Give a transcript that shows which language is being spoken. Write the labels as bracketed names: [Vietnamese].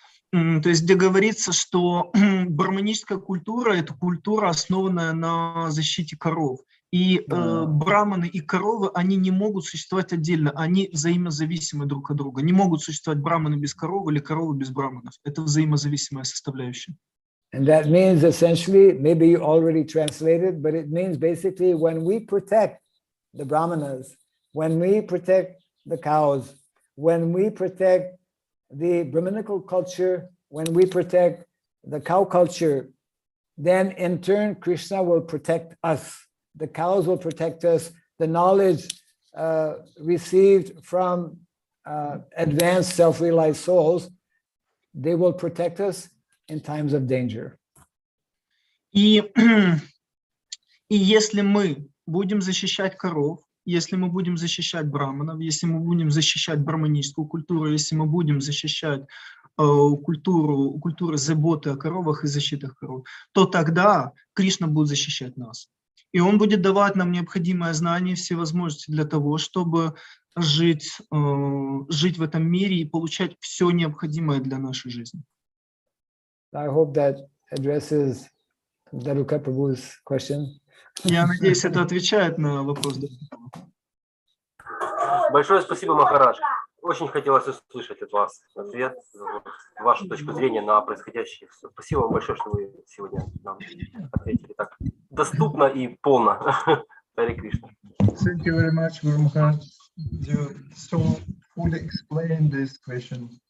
[Russian] То есть где говорится, что браманическая культура – это культура, основанная на защите коров. И браманы и коровы, они не могут существовать отдельно, они взаимозависимы друг от друга. Не могут существовать браманы без коровы или коровы без браманов. Это взаимозависимая составляющая. [English] And that means essentially, maybe you already translated, but it means basically when we protect the brahmanas, when we protect the cows, when we protect the Brahminical culture, when we protect the cow culture, then in turn Krishna will protect us. The cows will protect us. The knowledge received from advanced self-realized souls, they will protect us in times of danger. [Russian] И если мы будем защищать коров, если мы будем защищать браманов, если мы будем защищать браманическую культуру, если мы будем защищать культуру заботы о коровах и защиты коров, то тогда Кришна будет защищать нас. И Он будет давать нам необходимое знание, все возможности для того, чтобы жить в этом мире и получать все необходимое для нашей жизни. [English] I hope that addresses Daruka Prabhu's question. [Russian] Я надеюсь, это отвечает на вопрос. Большое спасибо, Махарадж. Очень хотелось услышать от вас ответ, вашу точку зрения на происходящее. Спасибо вам большое, что вы сегодня нам ответили так доступно и полно. Харе Кришна. [English] Thank you very much, Guru Maharaj. You so fully explained this question.